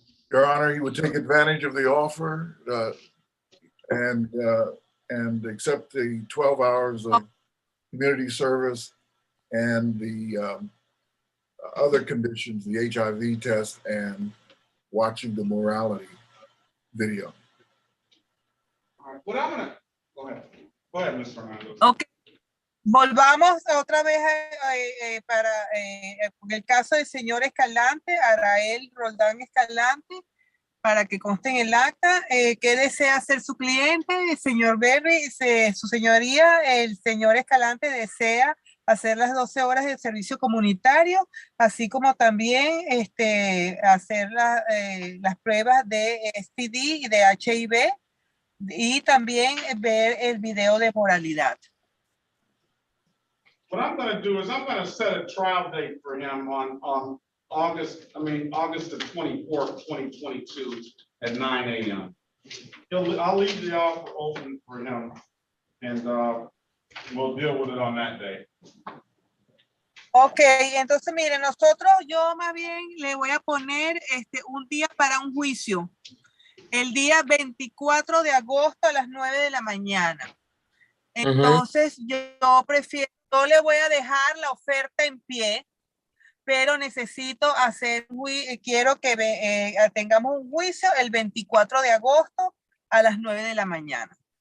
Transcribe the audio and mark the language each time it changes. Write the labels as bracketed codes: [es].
[en] Your Honor, he would take advantage of the offer and accept the 12 hours of community service and the other conditions, the HIV test and watching the morality video. All right, what I'm gonna, go ahead, Ms. Fernando. [es] Ok, volvamos otra vez para el caso del señor Escalante, Arael Roldán Escalante, para que conste en el acta. ¿Qué desea hacer su cliente? El señor Berry, su señoría, el señor Escalante desea hacer las 12 horas de servicio comunitario, así como también hacer las pruebas de STD y de HIV, y también ver el video de moralidad. [en] What I'm going to do is I'm going to set a trial date for him on August the 24th, 2022 at 9 a.m. I'll leave the offer open for him, and we'll deal with it on that day. [es] Ok, entonces miren, yo más bien le voy a poner un día para un juicio. el día 24 de agosto a las 9 de la mañana. Entonces, yo prefiero, yo le voy a dejar la oferta en pie, pero necesito hacer, quiero que tengamos un juicio el 24 de agosto a las 9 de la mañana.